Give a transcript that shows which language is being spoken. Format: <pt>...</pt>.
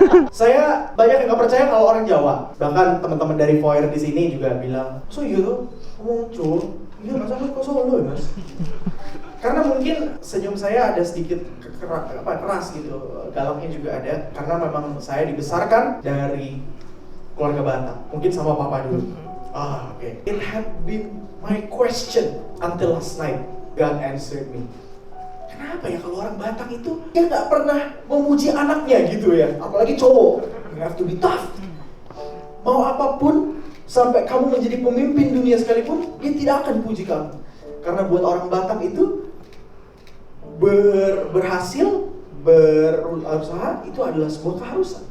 <id>Saya banyak yang nggak percaya kalau orang Jawa. Bahkan teman-teman dari Foyer di sini juga bilang, so iya tuh, ngomong cuy, iya mas aku kok Solo ya mas. Karena mungkin senyum saya ada sedikit keras gitu, galaknya juga ada. Karena memang saya dibesarkan dari keluarga Batak. Mungkin sama Papa dulu. Okay.</id> <en>It had been my question until last night. God answered me.</en> <id>Kenapa ya kalau orang Batak itu dia nggak pernah memuji anaknya gitu ya, apalagi cowok.</id> <en>You have to be tough.</en> <id>Mau apapun, sampai kamu menjadi pemimpin dunia sekalipun, dia tidak akan puji kamu. Karena buat orang Batak itu berhasil, berusaha itu adalah sebuah keharusan.</id>